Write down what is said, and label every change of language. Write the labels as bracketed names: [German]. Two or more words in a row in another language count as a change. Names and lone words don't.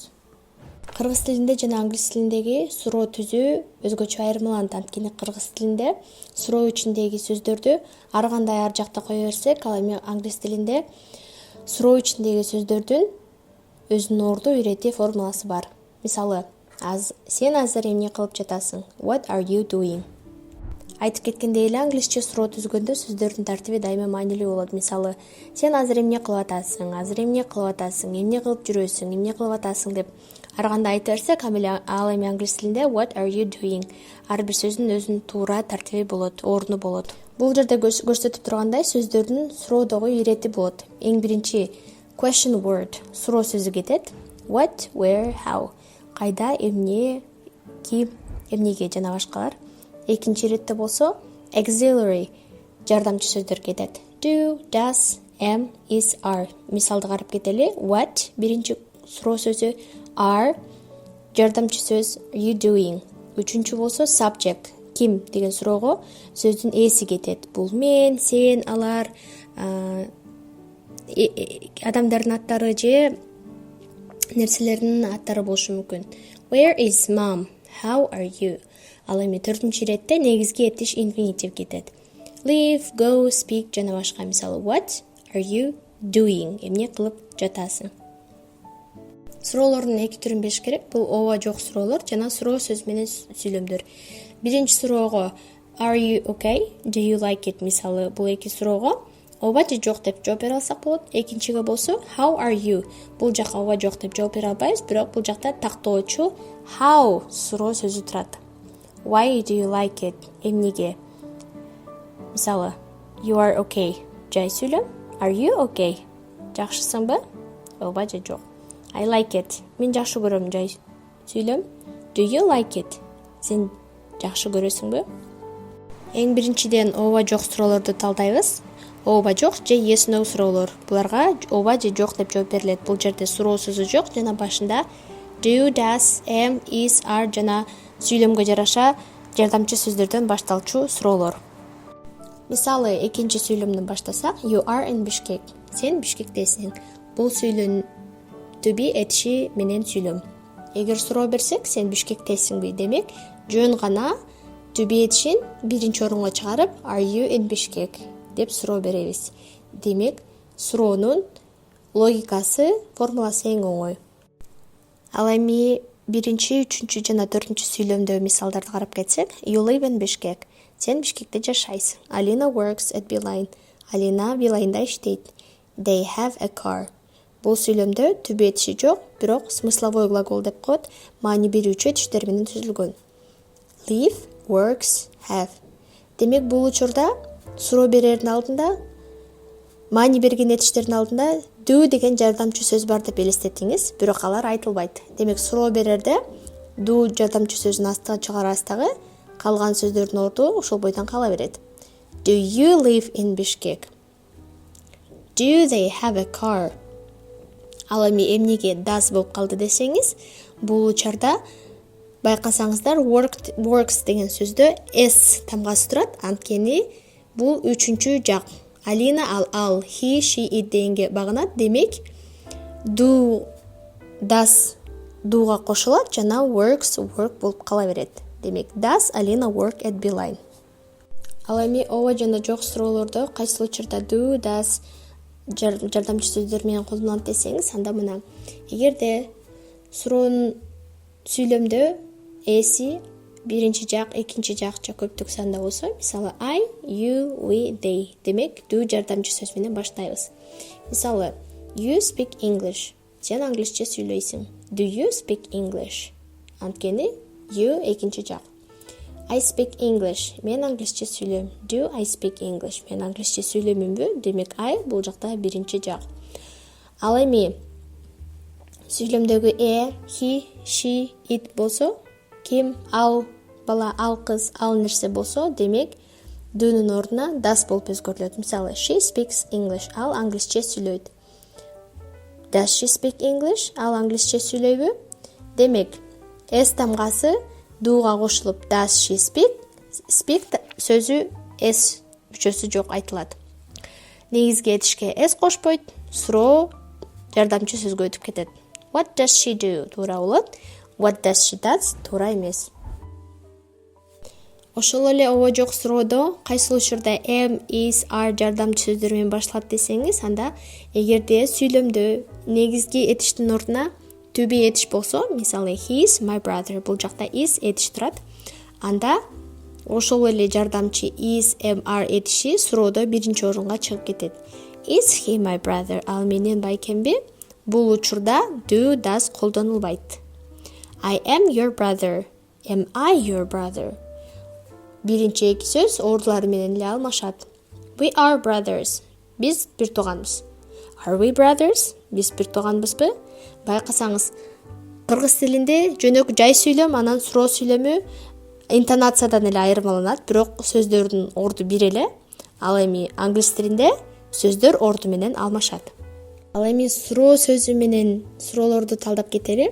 [Kyrgyz] Кыргыз тилинде жана англис тилиндеги суроо түзүү өзгөчө айырмаланат. Анткени кыргыз тилинде суроо ичиндеги сөздөрдү ар кандай ар жакта кое берсек, ал эми англис тилинде суроо ичиндеги сөздөрдүн өзүнүн орду ирети формуласы бар. Мисалы, сен азыр эмне кылып жатасың? [English] What are you doing? [Kyrgyz] Айтып кеткендей эле англисче суроо түзгөндө сөздөрдүн тартиби дайыма маанилүү болот. Мисалы, сен азыр эмне кылып атасың? Азыр эмне кылып атасың? Эмне кылып жүрөсүң? Эмне кылып атасың деп ар кандай айтып берсек, ал эми англис тилинде [English] what are you doing? [Kyrgyz] Ар бир сөздүн өзүнүн туура тартиби болот, орду болот. Бул жерде көрсөтүп тургандай сөздөрдүн суроодогу ирети болот. Эң биринчи [English] question word [Kyrgyz] суроо сөзү кетет. [English] What, where, how? [Kyrgyz] Кайда, эмне, ким, эмнеге жана башкалар. Экинчи иретте болсо auxiliary жардамчы сөздөр кетет. [English] Do, does, am, is, are. [Kyrgyz] Мисалды карап кетели. What биринчи суроо сөзү, are жардамчы сөз [English] you doing. [Kyrgyz] Үчүнчү болсо subject ким деген суроого сөздүн эси кетет. Бул мен, сен, алар, адамдардын аттары же нерселердин аттары болушу мүмкүн. [English] Where is mom? How are you? [Kyrgyz] Ал эми төртүнчү иретте негизги этиш инфинитив кетет. [English] Live, go, speak [Kyrgyz] жана башка. Мисалы, [English] what are you doing? [Kyrgyz] Эмне кылып жатасың? Суроолордун эки түрүн билиш керек. Бул ооба жок суроолор жана суроо сөз менен сүйлөмдөр. Биринчи суроого [English] are you okay? Do you like it? [Kyrgyz] Мисалы, бул эки суроого ооба же жок деп жооп бере алсак болот. Экинчиге болсо [English] how are you? [Kyrgyz] Бул жака ооба жок деп жооп бере албайбыз, бирок бул жакта тактоочу how суроо сөзү турат. [English] Why do you like it? [Kyrgyz] Эмнеге? Мисалы, [English] you are okay. [Kyrgyz] Жай сүйлөм. [English] Are you okay? [Kyrgyz] Жакшысыңбы? Ооба же жок. [English] I like it. [Kyrgyz] Мен жакшы көрөм. Жай сүйлөм. [English] Do you like it? [Kyrgyz] Сен жакшы көрөсүңбү? Эң биринчиден ооба жок суроолорду талдайбыз. Ооба жок же [English] yes no [Kyrgyz] суроолор. Буларга ооба же жок деп жооп берилет. Бул жерде суроо сөзү жок жана башында [English] do, does, am, is, are [Kyrgyz] жана сүйлөмгө жараша жардамчы сөздөрдөн башталчу суроолор. Мисалы, экинчи сүйлөмдөн баштасак, [English] you are in Bishkek. [Kyrgyz] Сен Бишкектесиң. Бул сүйлөм түби этиши менен сүйлөм. Эгер суроо берсек, сен Бишкектесиңби? Демек, жөн гана түби этишин биринчи орунга чыгарып, [English] are you in Bishkek [Kyrgyz] деп суроо беребиз. Демек, суроонун логикасы, формуласы эң оңой. Ал эми биринчи, үчүнчү жана төртүнчү сүйлөмдө мисалдарды карап кетсек, [English] you live in Bishkek. [Kyrgyz] Сен Бишкекте жашайсың. [English] Alina works at Beeline. [Kyrgyz] Алина Билайнда иштейт. [English] They have a car. [Kyrgyz] Бул сүйлөмдө түбү этиши жок, бирок [Russian] смысловой глагол [Kyrgyz] деп коет, маани берүүчү этиштер менен түзүлгөн. [English] Live, works, have. [Kyrgyz] Демек, бул учурда суроо берердин алдында, маани берген этиштердин алдында do деген жардамчы сөз бар деп элестетиңиз, бирок алар айтылбайт. Демек, суроо берерде do жардамчы сөзүн астыга чыгарабыз дагы, калган сөздөрдүн орду ошол бойдон кала берет. [English] Do you live in Bishkek? Do they have a car? [Kyrgyz] Ал эми эмнеге does болуп калды десеңиз, бул учурда байкасаңыздар works деген сөздө s тамгасы турат, анткени бул үчүнчү жак. Алина ал, [English] he, she, it [Kyrgyz] дегенге багынат. Демек, [English] do, does [Kyrgyz] do'га кошулат жана [English] works work [Kyrgyz] болуп кала берет. Демек, [English] does Alina work at Beeline? [Kyrgyz] Ал эми ооба жана жок суроолордо кайсы учурда [English] do, does [Kyrgyz] жардамчы сөздөр менен колдонулат десеңиз, анда мына. Эгерде суроонун сүйлөмдө эси биринчи жак, экинчи жакча көптүк санда болсо, мисалы [English] I, you, we, they. [Kyrgyz] Демек, do жардамчы сөз менен баштайбыз. Мисалы, [English] you speak English. [Kyrgyz] Сен англисче сүйлөйсүң. [English] Do you speak English? [Kyrgyz] Анткени you экинчи жак. [English] I speak English. [Kyrgyz] Мен англисче сүйлөйм. [English] Do I speak English? [Kyrgyz] Мен англисче сүйлөймүнбү? Демек, I бул жакта биринчи жак. Ал эми сүйлөмдөгү [English] he, she, it [Kyrgyz] болсо, ким, ал бала, ал кыз, ал нерсе болсо, демек, do'нун ордуна does болуп өзгөрүлөт. Мисалы, [English] she speaks English. [Kyrgyz] Ал англисче сүйлөйт. [English] Does she speak English? [Kyrgyz] Ал англисче сүйлөйбү? Демек, s тамгасы do'га кошулуп [English] does she speak? [Kyrgyz] Speak сөзү s мүчөсү жок айтылат. негизги этишке s кошпойт, суроо жардамчы сөзгө өтүп кетет. [English] What does she do? [Kyrgyz] Туура болот. [English] What does she does? [Kyrgyz] Туура эмес. Ошол эле ооба жок суроодо кайсыл учурда [English] am, is, are [Kyrgyz] жардамчы сөздөр менен башталат десеңиз, анда эгерде сүйлөмдө негизги этиштин ордуна [English] to be [Kyrgyz] этиш болсо, мисалы [English] he is my brother, [Kyrgyz] бул жакта is этиш турат. Анда ошол эле жардамчы [English] is, am, are [Kyrgyz] этиши суроодо биринчи орунга чыгып кетет. [English] Is he my brother? [Kyrgyz] Ал менен байкемби? Бул учурда [English] do, does [Kyrgyz] колдонулбайт. [English] I am your brother. Am I your brother? [Kyrgyz] Биринчи эки сөз ордулары менен эле алмашат. [English] We are brothers. [Kyrgyz] Биз бир тууганбыз. [English] Are we brothers? [Kyrgyz] Биз бир тууганбызбы? Байкасаңыз, кыргыз тилинде жөнөкөй жай сүйлөм, анан суроо сүйлөмү интонациядан эле айырмаланат, бирок сөздөрдүн орду бир эле. Ал эми англис тилинде сөздөр орду менен алмашат. Ал эми суроо сөзү менен суроолорду талдап кетели.